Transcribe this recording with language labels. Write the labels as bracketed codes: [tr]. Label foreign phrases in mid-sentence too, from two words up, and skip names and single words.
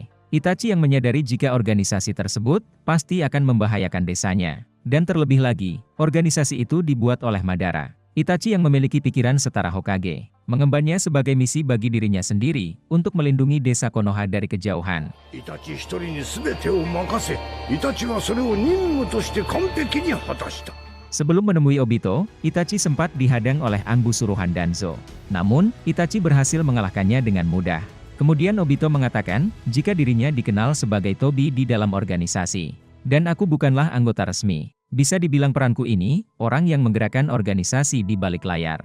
[id] Itachi yang menyadari jika organisasi tersebut pasti akan membahayakan desanya. Dan terlebih lagi, organisasi itu dibuat oleh Madara. Itachi yang memiliki pikiran setara Hokage, mengembannya sebagai misi bagi dirinya sendiri untuk melindungi desa Konoha dari kejauhan. [ja] Itachi 一人に全てを任せ、Itachi はそれを任務として完璧に果たした。 [id] Sebelum menemui Obito, Itachi sempat dihadang oleh angbu suruhan Danzo. Namun, Itachi berhasil mengalahkannya dengan mudah. Kemudian Obito mengatakan, jika dirinya dikenal sebagai Tobi di dalam organisasi. Dan aku bukanlah anggota resmi. Bisa dibilang peranku ini, orang yang menggerakkan organisasi di balik layar.